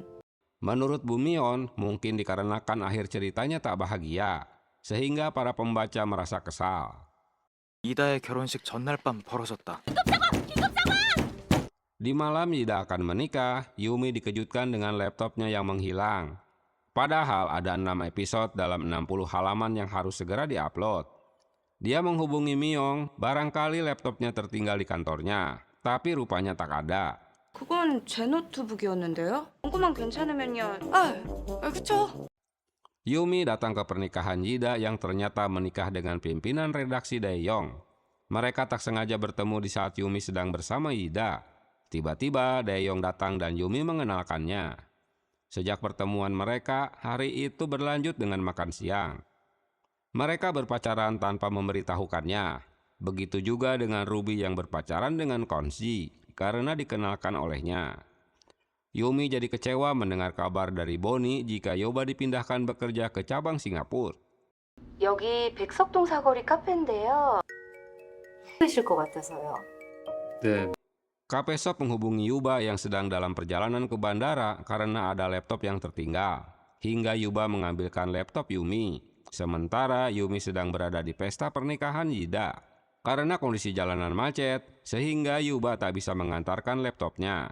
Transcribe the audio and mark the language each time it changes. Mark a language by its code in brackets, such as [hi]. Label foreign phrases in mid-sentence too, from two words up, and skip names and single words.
[id] Menurut Bumion, mungkin dikarenakan akhir ceritanya tak bahagia, sehingga para pembaca merasa kesal. [ko] 이다의 결혼식 전날 밤 벌어졌다. [id] Di malam Ida akan menikah, Yumi dikejutkan dengan laptopnya yang menghilang. Padahal ada 6 episode dalam 60 halaman yang harus segera diupload. Dia menghubungi Myong, barangkali laptopnya tertinggal di kantornya, tapi rupanya tak ada. [ko] 그건 제 노트북이었는데요. 공구만 괜찮으면요. 그쵸? [id] Yumi datang ke pernikahan Yida yang ternyata menikah dengan pimpinan redaksi Daeyong. Mereka tak sengaja bertemu di saat Yumi sedang bersama Yida. Tiba-tiba Daeyong datang dan Yumi mengenalkannya. Sejak pertemuan mereka, hari itu berlanjut dengan makan siang. Mereka berpacaran tanpa memberitahukannya. Begitu juga dengan Ruby yang berpacaran dengan Konsi karena dikenalkan olehnya. Yumi jadi kecewa mendengar kabar dari Bonnie jika Yoba dipindahkan bekerja ke cabang Singapura. [ko] 여기 백석동 사거리 카페인데요. 하실 것 같아서요. 네, [id] Kapesop menghubungi Yuba yang sedang dalam perjalanan ke bandara karena ada laptop yang tertinggal. Hingga Yuba mengambilkan laptop Yumi. Sementara Yumi sedang berada di pesta pernikahan Yida. Karena kondisi jalanan macet, sehingga Yuba tak bisa mengantarkan laptopnya.